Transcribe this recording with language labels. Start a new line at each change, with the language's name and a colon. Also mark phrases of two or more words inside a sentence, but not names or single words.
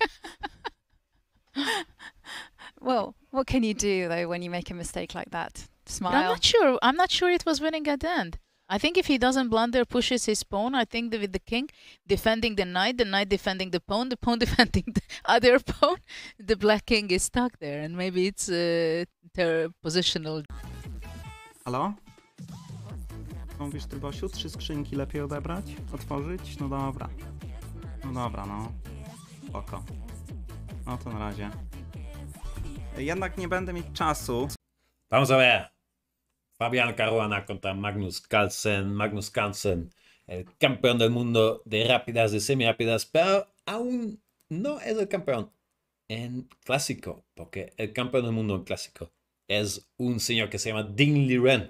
English: Well, what can you do though when you make a mistake like that? Smile. But I'm not sure it was winning at the end. I think if he doesn't blunder, pushes his pawn, I think that with the king defending the knight defending the pawn defending the other pawn, the black king is stuck there, and maybe it's positional.
Polish: Halo? Mówisz ty, Bosiu, 3 skrzynki lepiej odebrać? Otworzyć? No dobra. No dobra, no. Spoko. No to na razie. Jednak nie będę mieć czasu.
Spanish: Vamos a ver. Fabián Caruana contra Magnus Carlsen. Magnus Carlsen, el campeón del mundo de rápidas y semirápidas, pero aún no es el campeón en clásico, porque el campeón del mundo en clásico es un señor que se llama Ding Liren.